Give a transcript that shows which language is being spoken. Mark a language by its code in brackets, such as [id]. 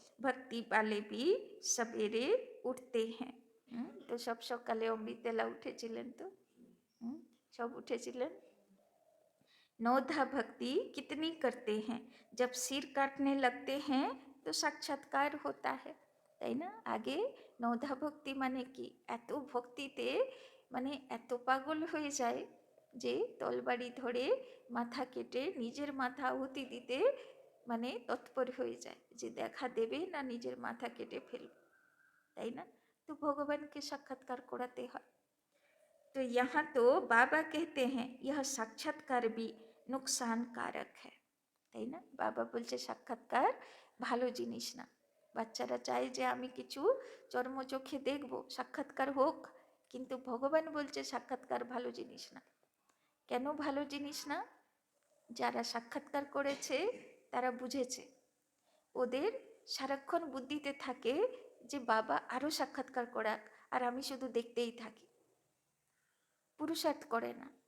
[hi] भक्ति वाले भी सवेरे उठते हैं। [bn] तो सब सकाले अमृतेला उठेছিলেন तो सब उठेছিলেন। [hi] नौधा भक्ति कितनी करते हैं, जब सिर काटने लगते हैं तो साक्षात्कार होता है, [bn] তাই না? আগে নৌধা ভক্তি মানে কি, এত ভক্তিতে মানে এত পাগল হয়ে যায় যে তলবাড়ি ধরে মাথা কেটে নিজের মাথা আহুতি দিতে মানে তৎপর হয়ে যায়, যে দেখা দেবে না নিজের মাথা কেটে ফেলবে, তাই না? তো ভগবানকে সাক্ষাৎকার করাতে হয়। [hi] तो यहाँ तो बाबा कहते हैं यह साक्षात्कार भी नुकसानकारक है, [bn] তাই না? বাবা বলছে সাক্ষাৎকার ভালো জিনিস না। বাচ্চারা চায় যে আমি কিছু চর্মচোখে দেখব, সাক্ষাৎকার হোক, কিন্তু ভগবান বলছে সাক্ষাৎকার ভালো জিনিস না। কেন ভালো জিনিস না? যারা সাক্ষাৎকার করেছে তারা বুঝেছে, ওদের সারাক্ষণ বুদ্ধিতে থাকে যে বাবা আরও সাক্ষাৎকার করাক আর আমি শুধু দেখতেই থাকি, পুরুষার্থ করে না।